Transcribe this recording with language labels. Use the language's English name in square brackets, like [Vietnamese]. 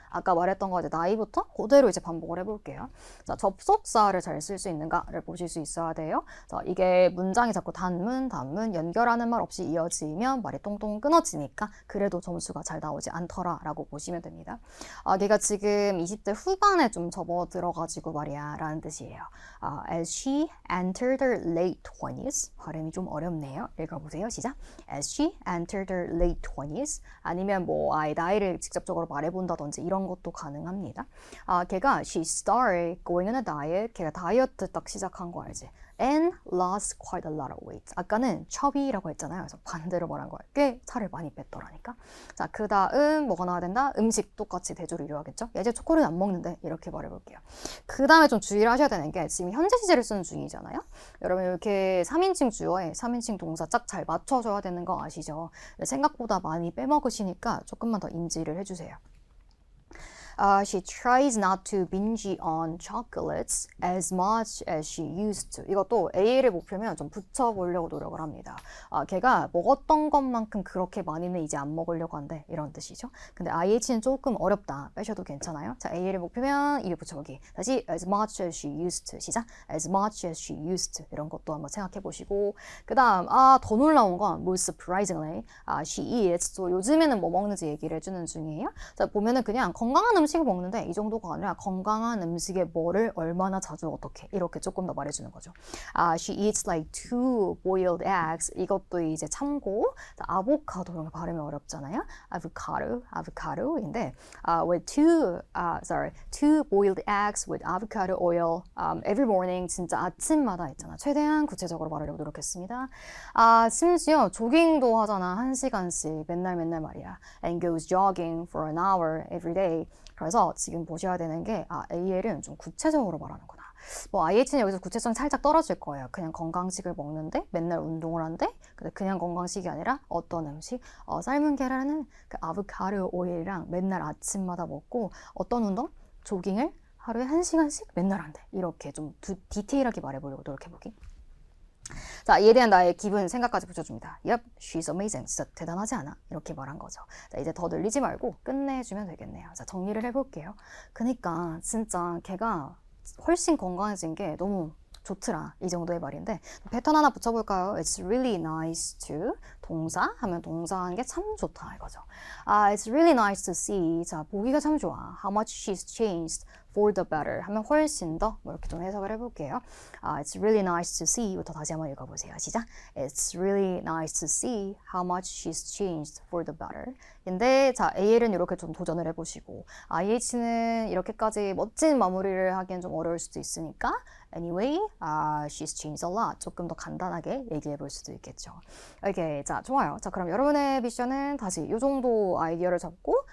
[Korean] 아까 말했던 거 이제 나이부터 그대로 이제 반복을 해볼게요. 자, 접속사를 잘 쓸 수 있는가를 보실 수 있어야 돼요. 자, 이게 문장이 자꾸 단문, 연결하는 말 없이 이어지면 말이 똥똥 끊어지니까 그래도 점수가 잘 나오지 않더라라고 보시면 됩니다. 걔가 지금 20대 후반에 좀 접어들어가지고 말이야 라는 뜻이에요. [English] As she entered her late 20s. [Korean] 발음이 좀 어렵네요. 읽어보세요. 시작. [English] As she entered her late 20s. [Korean] 아니면 뭐 아예 나이를 직접적으로 말해본다든지 이런 것도 가능합니다. 걔가 [English] she started going on a diet. [Korean] 걔가 다이어트 딱 시작한 거 알지? [English] And lost quite a lot of weight. [Korean] 아까는 chubby라고 했잖아요. 그래서 반대로 말한 거예요. 꽤 살을 많이 뺐더라니까. 자, 그 다음 뭐가 나와야 된다? 음식 똑같이 대조를 이루어야겠죠? 이제 초콜릿 안 먹는데 이렇게 말해볼게요. 그 다음에 좀 주의를 하셔야 되는 게 지금 현재 시제를 쓰는 중이잖아요. 여러분 이렇게 3인칭 주어에 3인칭 동사 짝 잘 맞춰줘야 되는 거 아시죠? 생각보다 많이 빼먹으시니까 조금만 더 인지를 해주세요. [English] She tries not to binge on chocolates as much as she used to. [Korean] 이것도 A를 목표면 좀 붙여보려고 노력을 합니다. 걔가 먹었던 것만큼 그렇게 많이는 이제 안 먹으려고 한대. 이런 뜻이죠. 근데 IH는 조금 어렵다. 빼셔도 괜찮아요. 자, A를 목표면 입에 붙여보기. 다시 [English] as much as she used to. [Korean] 시작. [English] as much as she used to. [Korean] 이런 것도 한번 생각해 보시고. 그 다음 더 놀라운 건 [English] most surprisingly she eats. [Korean] 또 요즘에는 뭐 먹는지 얘기를 해주는 중이에요. 자, 보면은 그냥 건강한 음식을 먹는데 이 정도가 아니라 건강한 음식에 뭐를 얼마나 자주 어떻게 이렇게 조금 더 말해주는 거죠. [English] She eats like 2 boiled eggs. [Korean] 이것도 이제 참고 아보카도 이런 거 발음이 어렵잖아요. 아보카도인데 [English] with 2 boiled eggs with avocado oil every morning. [Korean] 진짜 아침마다 있잖아. 최대한 구체적으로 말하려고 노력했습니다. 심지어 조깅도 하잖아. 1시간씩 맨날 말이야. [English] And goes jogging for an hour every day. [Korean] 그래서 지금 보셔야 되는 게 AL은 좀 구체적으로 말하는구나. 뭐 IH는 여기서 구체성이 살짝 떨어질 거예요. 그냥 건강식을 먹는데 맨날 운동을 한대. 근데 그냥 건강식이 아니라 어떤 음식? 삶은 계란은 그 아보카도 오일이랑 맨날 아침마다 먹고 어떤 운동? 조깅을 하루에 1시간씩 맨날 한대. 이렇게 좀 디테일하게 말해보려고 노력해보기. 자, 이에 대한 나의 기분, 생각까지 붙여줍니다. [English] Yep, she's amazing. [Korean] 진짜 대단하지 않아? 이렇게 말한 거죠. 자, 이제 더 늘리지 말고 끝내주면 되겠네요. 자, 정리를 해볼게요. 그니까 진짜 걔가 훨씬 건강해진 게 너무 좋더라. 이 정도의 말인데 패턴 하나 붙여볼까요? [English] It's really nice to [Korean] 동사 하면 동사한 게 참 좋다 이거죠. [English] It's really nice to see. [Korean] 자, 보기가 참 좋아. [English] How much she's changed for the better [Korean] 하면 훨씬 더 뭐 이렇게 좀 해석을 해볼게요. [English] It's really nice to see [Korean] 부터 다시 한번 읽어보세요. 시작. [English] It's really nice to see how much she's changed for the better. [Korean] 근데 자, AL은 이렇게 좀 도전을 해보시고 IH는 이렇게까지 멋진 마무리를 하기엔 좀 어려울 수도 있으니까 [English] Anyway, she's changed a lot. [Korean] 조금 더 간단하게 얘기해 볼 수도 있겠죠. 오케이, 자, 좋아요. 자, 그럼 여러분의 미션은 다시 이 정도 아이디어를 잡고